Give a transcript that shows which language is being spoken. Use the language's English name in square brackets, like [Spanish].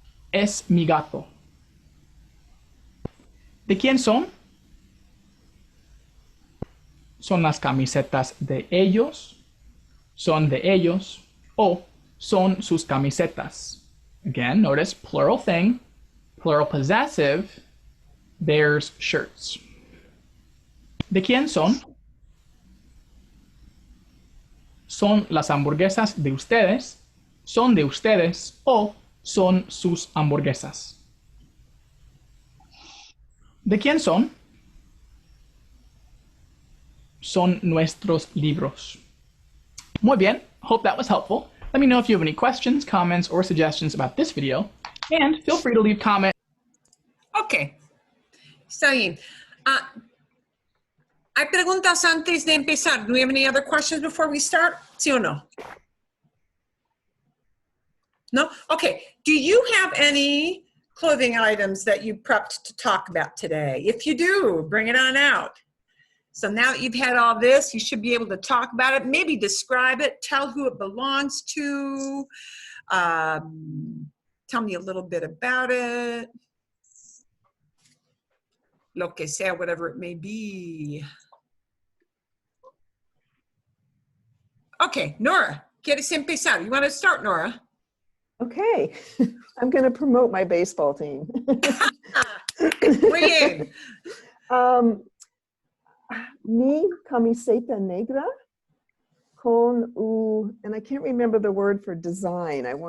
[Spanish] Es mi gato. ¿De quién son? Son las camisetas de ellos, son de ellos, o son sus camisetas. [English] Again, notice plural thing, plural possessive, theirs shirts. [Spanish] ¿De quién son? Son las hamburguesas de ustedes, son de ustedes, o son sus hamburguesas. ¿De quién son? Son nuestros libros. [English] Muy bien, hope that was helpful. Let me know if you have any questions, comments, or suggestions about this video, and feel free to leave comments. [Spanish] Ok, está bien. ¿Hay preguntas antes de empezar? [English] Do we have any other questions before we start? [Spanish] ¿Sí o no? [English] No? Okay. Do you have any clothing items that you prepped to talk about today? If you do, bring it on out. So now that you've had all this, you should be able to talk about it, maybe describe it, tell who it belongs to, tell me a little bit about it. [Spanish] Lo que sea, [English] whatever it may be. [Spanish] Okay, Nora, ¿quieres empezar? [English] You want to start, Nora? Okay, I'm going to promote my baseball team. [Spanish] Muy bien. Mi camiseta negra con [English] and I can't remember the word for design.